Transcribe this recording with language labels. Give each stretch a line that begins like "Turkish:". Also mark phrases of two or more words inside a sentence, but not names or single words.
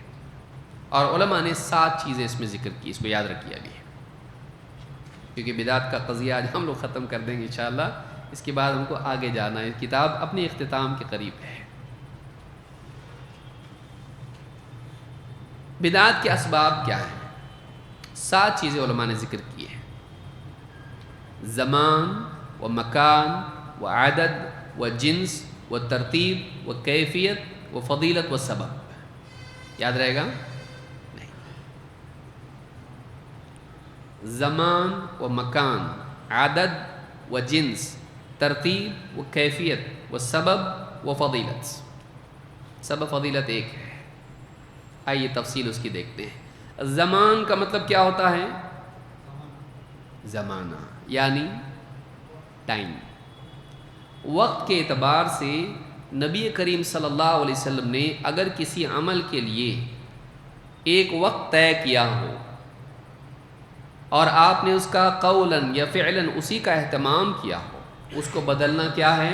Urdu: اور علماء نے 7 چیزیں اس میں ذکر کی، اس کو یاد رکھیے ابھی، کیونکہ بدعت کا قضیہ آج ہم لوگ ختم کر دیں گے انشاءاللہ. اس کے بعد ہم کو آگے جانا ہے، کتاب اپنے اختتام کے قریب ہے. بدعات کے اسباب کیا ہیں؟ 7 چیزیں علماء نے ذکر کی ہیں: زمان و مکان و عدد و جنس و ترتیب و کیفیت و فضیلت و سبب. یاد رہے گا؟ نہیں. زمان و مکان، عدد و جنس، ترتیب و کیفیت و سبب و فضیلت. سبب فضیلت ایک ہے. آئیے تفصیل اس کی دیکھتے ہیں. زمان کا مطلب کیا ہوتا ہے؟ زمانہ یعنی ٹائم. وقت کے اعتبار سے نبی کریم
Arabic: صلی اللہ علیہ وسلم
Urdu: نے اگر کسی عمل کے لیے ایک وقت طے کیا ہو اور آپ نے اس کا قولاً یا فعلاً اسی کا اہتمام کیا ہو، اس کو بدلنا کیا ہے؟